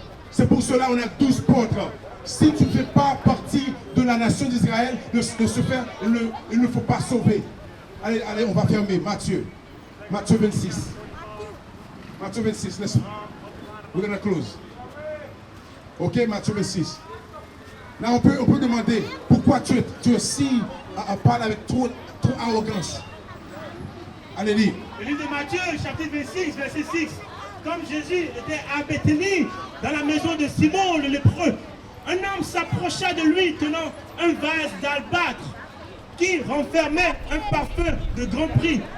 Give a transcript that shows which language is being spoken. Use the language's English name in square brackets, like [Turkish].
[French] C'est pour cela qu'on a 12 portes. Si tu ne fais pas partie de la nation d'Israël, il ne faut pas sauver. Allez, on va fermer. Matthieu 26. [English] Matthieu 26, we're going to close. [French] Ok, Matthieu 26. Là, on peut demander pourquoi tu es si parle avec trop arrogance. Allez, lis. Le livre de Matthieu, chapitre 26, verset 6. Comme Jésus était à Béthanie, dans la maison de Simon le lépreux, un homme s'approcha de lui tenant un vase d'albâtre qui renfermait un parfum de grand prix.